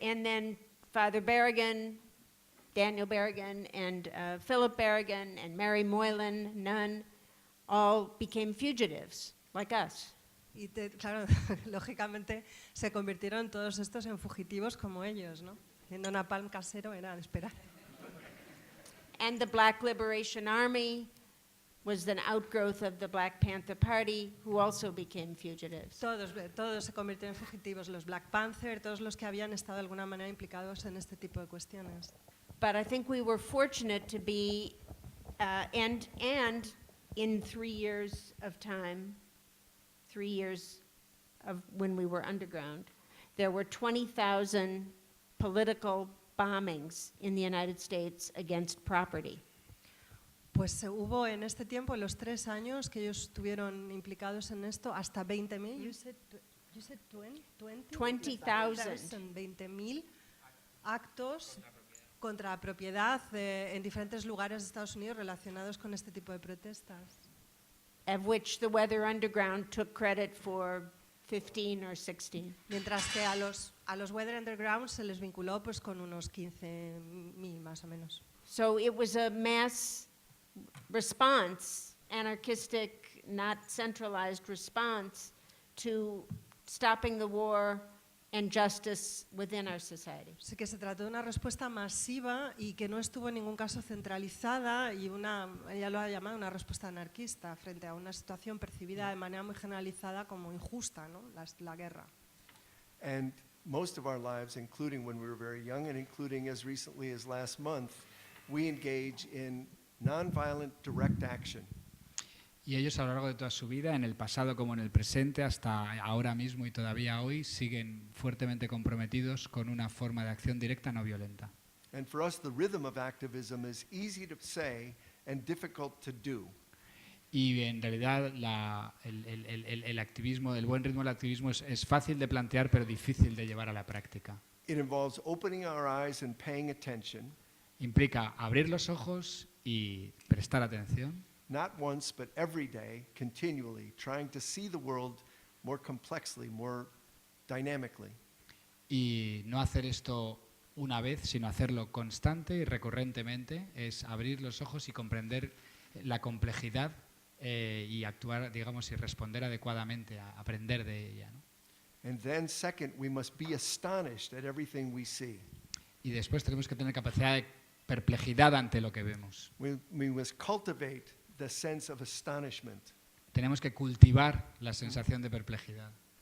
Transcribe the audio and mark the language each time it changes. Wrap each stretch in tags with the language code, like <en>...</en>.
<en>and then Father Berrigan, Daniel Berrigan, and Philip Berrigan, and Mary Moylan, nun, all became fugitives like us.</en> <es>Y claro, lógicamente se convirtieron todos estos en fugitivos como ellos, ¿no? Haciendo napalm casero era de esperar.</es> <en>And the Black Liberation Army was an outgrowth of the Black Panther Party, who also became fugitives.</en> <es>Todos se convirtieron en fugitivos, los Black Panther, todos los que habían estado de alguna manera implicados en este tipo de cuestiones.</es> <en>But I think we were fortunate to be, and in 3 years of time, 3 years of when we were underground, there were 20,000 political bombings in the United States against property.</en> <es>Pues hubo en este tiempo, en los 3 años que ellos estuvieron implicados en esto, hasta 20.000.</es> <en>You said 20? 20,000.</en> <es>20.000 actos contra la propiedad en diferentes lugares de Estados Unidos relacionados con este tipo de protestas.</es> <en>Of which the Weather Underground took credit for 15 or 16.</en> <es>Mientras que a los Weather Underground se les vinculó pues con unos 15.000 más o menos.</es> <en>So it was a mass response, anarchistic, not centralized response to stopping the war and justice within our society.</en> <es>Así que se trató de una respuesta masiva y que no estuvo en ningún caso centralizada y ella lo ha llamado una respuesta anarquista frente a una situación percibida de manera muy generalizada como injusta, ¿no? La guerra.</es> <en>And most of our lives, including when we were very young and including as recently as last month, we engage in nonviolent direct action.</en> <es>Y ellos a lo largo de toda su vida, en el pasado como en el presente, hasta ahora mismo y todavía hoy, siguen fuertemente comprometidos con una forma de acción directa no violenta.</es> <en>And for us, the rhythm of activism is easy to say and difficult to do.</en> <es>Y en realidad el activismo, el buen ritmo del activismo es fácil de plantear pero difícil de llevar a la práctica.</es> <en>It involves opening our eyes and paying attention,</en> <es>Implica abrir los ojos y prestar atención,</es> <en>not once but every day, continually, trying to see the world more complexly, more dynamically.</en> <es>y no hacer esto una vez, sino hacerlo constante y recurrentemente, es abrir los ojos y comprender la complejidad y actuar, digamos, y responder adecuadamente, a aprender de ella, ¿no?</es> <en>And then second, we must be astonished at everything we see.</en> <es>Y después tenemos que tener capacidad de perplejidad ante lo que vemos.</es> <en>We must cultivate the sense of astonishment.</en> <es>Tenemos que cultivar la sensación de perplejidad.</es>